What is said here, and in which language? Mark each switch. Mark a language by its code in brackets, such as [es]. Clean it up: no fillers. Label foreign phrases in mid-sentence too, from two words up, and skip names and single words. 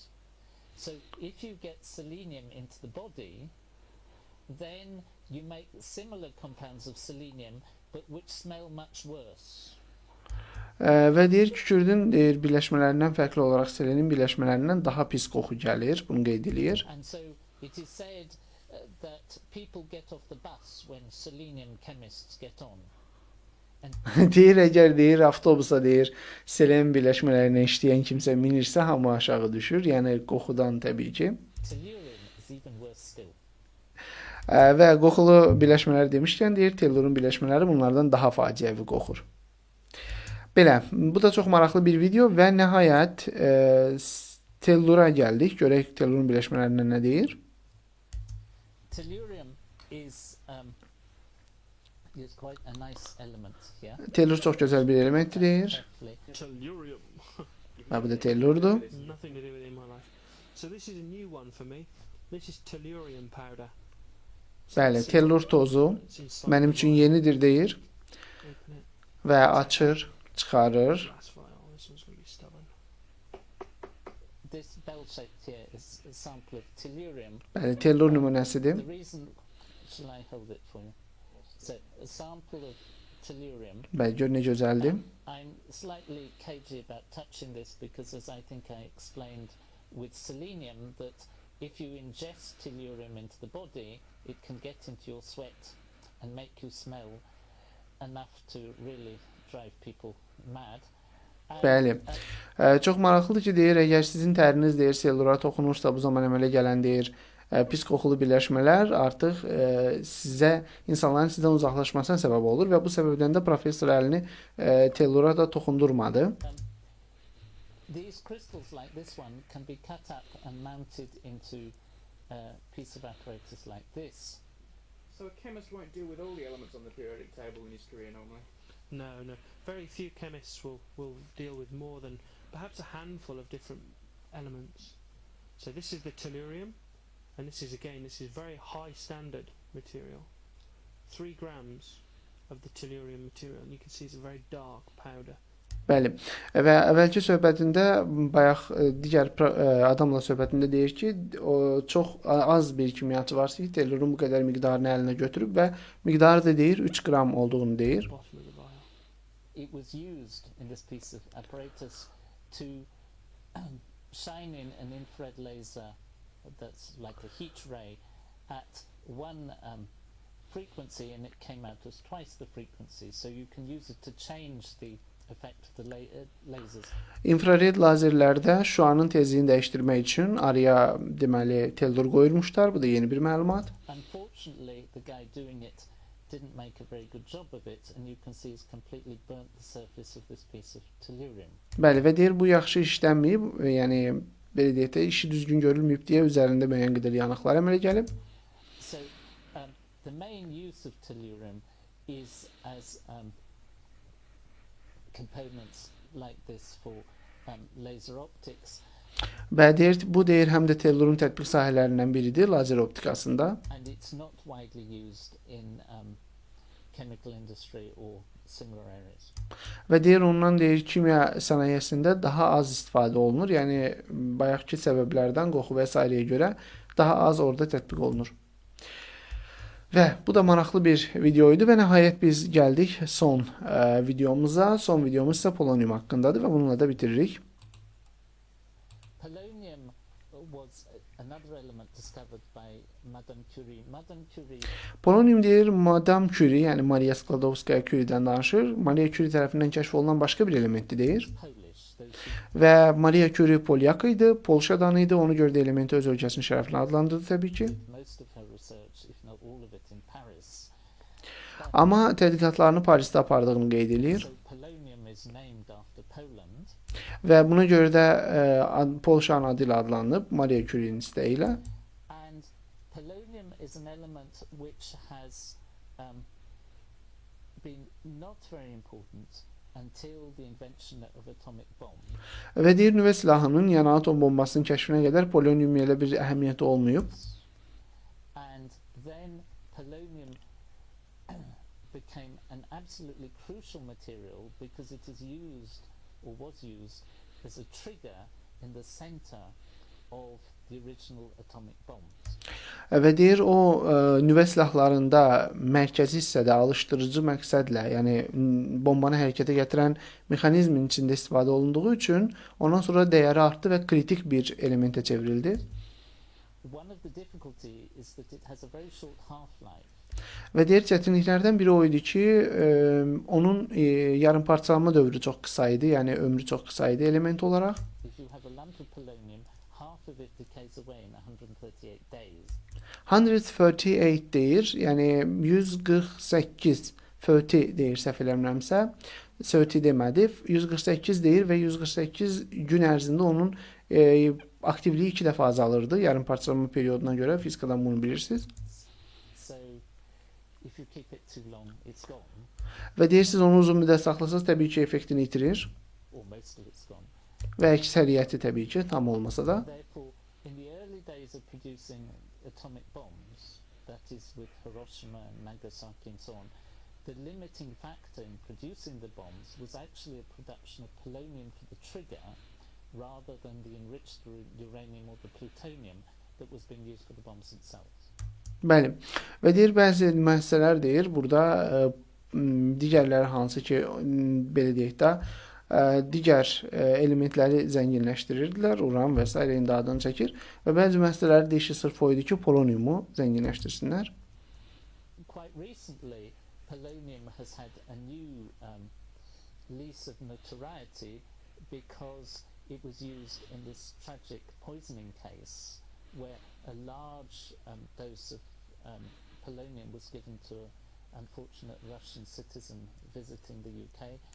[en] So if you get selenium into the body, then you make similar compounds of selenium but which smell much worse. [az] Və deyir, kükürdün deyir birləşmələrindən fərqli olaraq selenin birləşmələrindən daha pis qoxu gəlir, bunu qeyd eləyir. [en] And so it is said that people get off the bus when selenium chemists get on. [az] Deyir, əgər deyir avtobusa deyir selen birləşmələrinə işləyən kimsə minirsə hamı aşağı düşür, yəni qoxudan təbii ki. [en] Tellurium is even worse still. [az] Və qoxulu birləşmələr demişkən deyir, tellurun birləşmələri bunlardan daha faciəvi qoxur. Belə, bu da çox maraqlı bir video və nəhayət tellura gəldik. Görək tellurun birləşmələrindən nə deyir? [en] Tellurium is quite a nice element here. [az] Tellur çox gözəl bir elementdir deyir. [en] Carefully. Tellurium. [az] Və bu da tellurdur. [en] Nothing to do with it in my life. So this is a new one for me. This is tellurium powder. [az] Bəli, tellur tozu [en] It's inside [az] mənim [en] the [az] üçün [en] vial. [az] yenidir deyir [en] Open it. [az] və açır, çıxarır. [en] Glass vial. This one's going to be stubborn. This bell shaped here is a sample of tellurium. [az] Bəli, tellur nümunəsidir. [en] The reason, shall I hold it for you? So a sample of tellurium. [az] Bəli, gör nə gözəldir. [en] I'm slightly cagey about touching this because, as I think I explained with selenium, that if you ingest tellurium into the body, it can get into your sweat and make you smell enough to really drive people mad. And, [az] Bəli. Çox maraqlıdır ki, deyir, əgər sizin təriniz deyir tellura toxunursa, bu zaman əmələ gələn deyir pis qoxulu birləşmələr artıq sizə insanların sizdən uzaqlaşmasına səbəb olur və bu səbəbdən də professor əlini tellura da toxundurmadı. [en] These crystals like this one can be cut up and mounted into a piece of apparatus like this. So a chemist won't deal with all the elements on the periodic table in his career normally? No. Very few chemists will deal with more than perhaps a handful of different elements. So this is the tellurium, and this is very high standard material. 3 grams of the tellurium material, and you can see it's a very dark powder. [az] Bəli. Və əvvəlki söhbətində bayaq digər adamla söhbətində deyir ki, o çox az bir kimyaçı varsa ki, tellurun bu qədər miqdarını əlinə götürüb və miqdarı da deyir 3 qram olduğunu deyir. [en] Bottom of the vial. It was used in this piece of apparatus to shine in an infrared laser that's like a heat ray at one frequency, and it came out as twice the frequency. So you can use it to change the effect of the lasers. [az] İnfrared lazerlərdə şüanın tezliyini dəyişdirmək üçün araya deməli tellur qoyulmuşlar. Bu da yeni bir məlumat. [en] Unfortunately, the guy doing it didn't make a very good job of it, and you can see he's completely burnt the surface of this piece of tellurium. [az] Bəli, və deyir bu yaxşı işlənməyib, yəni belə deyək də işi düzgün görülməyib deyə üzərində müəyyən qədər yanıqlar əmələ gəlib. [en] So the main use of tellurium is as components like this for laser optics. [az] Və deyir, bu deyir həm də tellurun tətbiq sahələrindən biridir lazer optikasında. [en] And it's not widely used in chemical industry or similar areas. [az] Və deyir ondan deyir kimya sənayesində daha az istifadə olunur. Yəni bayaqki səbəblərdən qoxu və s.ə.yə görə daha az orada tətbiq olunur. Və bu da maraqlı bir video idi və nəhayət biz gəldik son videomuza. Son videomuz isə polonium haqqındadır və bununla da bitiririk. [en] Polonium was another element discovered by Madame Curie. Madame Curie [az] Polonium deyir Madame Curie, yəni Maria Skłodowska Curie'dən danışır. Maria Curie tərəfindən kəşf olunan başqa bir elementdir deyir. [en] Polish. [az] Və Maria Curie Polyak idi, Polşadan idi. Ona görə də elementi öz ölkəsinin şərəfinə adlandırdı təbii ki. [en] Most of her research, if not all of it, in Paris. [az] Amma tədqiqatlarını Parisdə apardığını qeyd edir. [en] So polonium is named after Poland. [az] Və buna görə də Polşanın adı ilə adlanıb Maria Curie'nin istəyi ilə. [en] And polonium is an element which has been not very important until the invention of atomic bomb. [az] Və deyir nüvə silahının, yəni atom bombasının kəşfinə qədər polonium ilə bir əhəmiyyəti olmayıb. [en] And then polonium became an absolutely crucial material because it is used or was used as a trigger in the center of the original atomic bombs. [az] Və deyir o nüvə silahlarında mərkəzi hissədə alışdırıcı məqsədlə, yəni bombanı hərəkətə gətirən mexanizmin içində istifadə olunduğu üçün ondan sonra dəyəri artdı və kritik bir elementə çevrildi. [en] One of the difficulty is that it has a very short half-life. [az] Və deyir çətinliklərdən biri o idi ki, onun yarımparçalanma dövrü çox qısa idi, yəni ömrü çox qısa idi element olaraq. [en] If you have a lump of polonium, half of it decays away in 138 days. [az] 138 deyir, yəni 148, 30 deyir səhv eləmirəmsə, 30 demədi, 148 deyir və 148 gün ərzində onun aktivliyi 2 dəfə azalırdı, yarımparçalanma perioduna görə, fizikadan bunu bilirsiniz. [en] So if you keep it too long, it's gone, [az] Və deyir, siz onu uzun müddət saxlasanız təbii ki, effektini itirir [en] or most of it's gone. [az] və əksəriyyəti təbii ki, tam olmasa da. [en] Therefore, in the early days of producing atomic bombs, that is with Hiroshima and Nagasaki and so on, the limiting factor in producing the bombs was actually a production of polonium for the trigger rather than the enriched uranium or the plutonium that was being used for the bombs themselves. [az] Bəli. Və deyir, bəzi müəssisələr deyir, burada digərləri hansı ki, belə deyək də, digər elementləri zənginləşdirirdilər, uran və s. adını çəkir və bəzi müəssisələri deyişi sırf o idi ki, poloniumu zənginləşdirsinlər. [en] Quite recently, polonium has had a new lease of notoriety because it was used in this tragic poisoning case where a large dose of polonium was given to an unfortunate Russian citizen visiting the UK.